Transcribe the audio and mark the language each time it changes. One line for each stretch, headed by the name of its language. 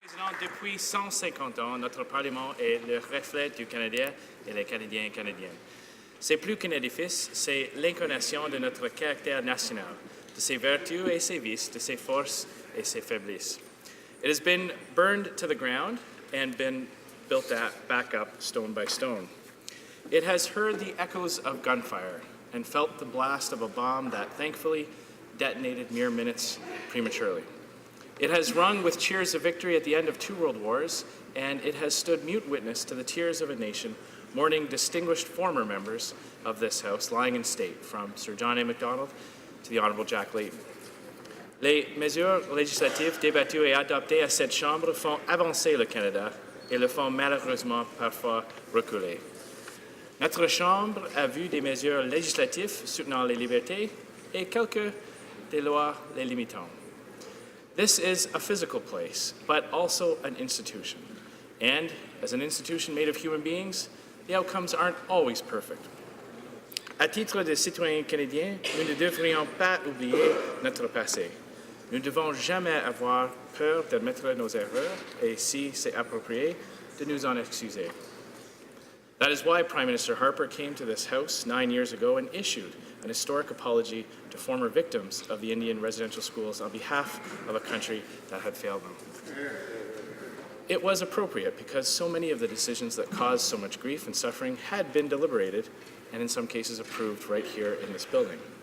French: Président, depuis 150 ans, notre Parlement est le reflet du Canadien et les Canadiens et Canadiennes. C'est plus qu'un édifice, c'est l'incarnation de notre caractère national, de ses vertus et ses vices, de ses forces et ses faiblesses.
English: It has been burned to the ground and been built back up stone by stone. It has heard the echoes of gunfire and felt the blast of a bomb that thankfully detonated mere minutes prematurely. It has rung with cheers of victory at the end of 2 world wars, and it has stood mute witness to the tears of a nation mourning distinguished former members of this House lying in state, from Sir John A. Macdonald to the Honourable Jack Layton.
French: Les mesures législatives débattues et adoptées à cette Chambre font avancer le Canada et le font malheureusement parfois reculer. Notre Chambre a vu des mesures législatives soutenant les libertés et quelques des lois les limitant.
English: This is a physical place, but also an institution. And as an institution made of human beings, the outcomes aren't always perfect.
French: À titre de citoyens canadiens, nous ne devrions pas oublier notre passé. Nous ne devons jamais avoir peur d'admettre nos erreurs et, si c'est approprié, de nous en excuser.
English: That is why Prime Minister Harper came to this House 9 years ago and issued an historic apology to former victims of the Indian residential schools on behalf of a country that had failed them. It was appropriate because so many of the decisions that caused so much grief and suffering had been deliberated and in some cases approved right here in this building.